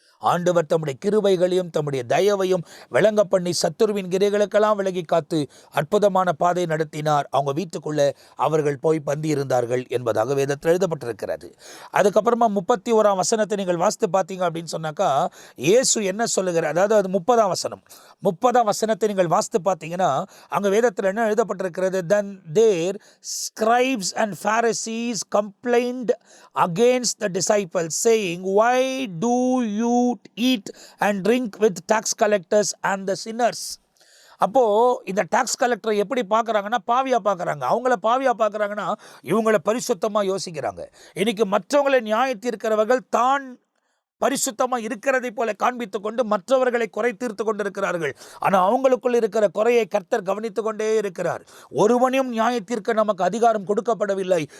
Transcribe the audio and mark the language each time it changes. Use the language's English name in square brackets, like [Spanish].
[Tamil] ஆண்டவர் தம்முடைய கிருபைகளையும் தம்முடைய தயவையும் விளங்க பண்ணி சத்துருவின் கிரைகளுக்கெல்லாம் விலகி காத்து அற்புதமான பாதை நடத்தினார். அவங்க வீட்டுக்குள்ளே அவர்கள் போய் பந்தி இருந்தார்கள் என்பதாக வேதத்தில் எழுதப்பட்டிருக்கிறது. அதுக்கப்புறமா 31ஆம் வசனத்தை நீங்கள் வாசித்து பார்த்தீங்க அப்படின்னு சொன்னாக்கா, இயேசு என்ன சொல்லுகிறார், அதாவது அது 30ஆம் வசனத்தை நீங்கள் வாசித்து பார்த்தீங்கன்னா அங்கே வேதத்தில் என்ன எழுதப்பட்டிருக்கிறது? [English] Then their scribes and Pharisees complained against the disciples, saying, Why do you eat and drink with tax collectors and the sinners? [Tamil] அப்போ இந்த டாக்ஸ் கலெக்டரை எப்படி பார்க்குறாங்கன்னா, பாவியா பார்க்குறாங்க. அவங்கள பாவியா பார்க்குறாங்கன்னா இவங்கள பரிசுத்தமாக யோசிக்கிறாங்க. இன்னைக்கு மற்றவங்களை நியாய தீர்க்கிறவர்கள் தான் பரிசுத்தமாக இருக்கிறதை போல காண்பித்து கொண்டு மற்றவர்களை குறை தீர்த்து கொண்டு இருக்கிறார்கள். ஆனால் அவங்களுக்குள் இருக்கிற குறையை கர்த்தர் கவனித்து கொண்டே இருக்கிறார். ஒருவனையும் நியாயம் தீர்க்க நமக்கு அதிகாரம் கொடுக்கப்படவில்லை.